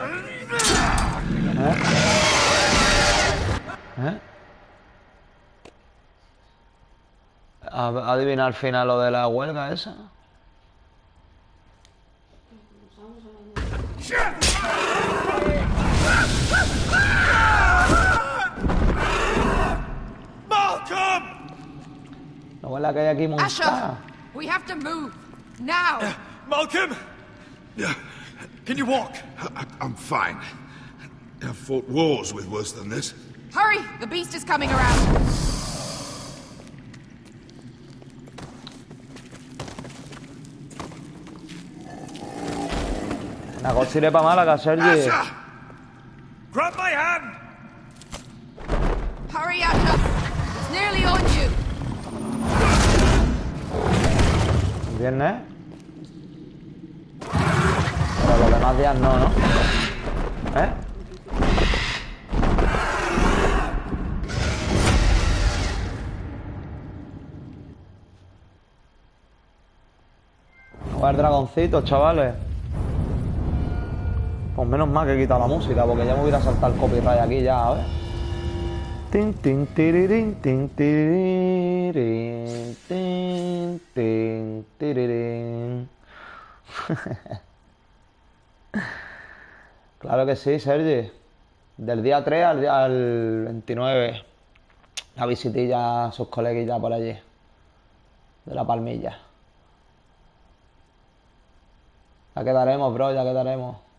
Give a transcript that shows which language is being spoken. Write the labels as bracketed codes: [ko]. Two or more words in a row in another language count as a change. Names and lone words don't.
[es] ¿Adivina al final lo de la huelga esa? La huelga que hay aquí montada. [en] We have to move now. Malcolm! Can you walk? I'm fine. I've fought wars with worse than this. Hurry! The beast is coming around. [es] La cosa iré pa' Málaga, Sergi. [en] Grab my hand! Hurry, Asha! It's nearly on you. [es] Viernes. Pero los demás días no, ¿no? A ver, dragoncitos, chavales. Pues menos mal que he quitado la música, porque ya me hubiera saltado el copyright aquí ya, a ver. Tin, tin, tirirín, tin, tirirín, tin, tin, tirirín. Claro que sí, Sergi. Del día 3 al 29. La visitilla a sus coleguillas por allí. De la Palmilla. Ya quedaremos, bro, ya quedaremos.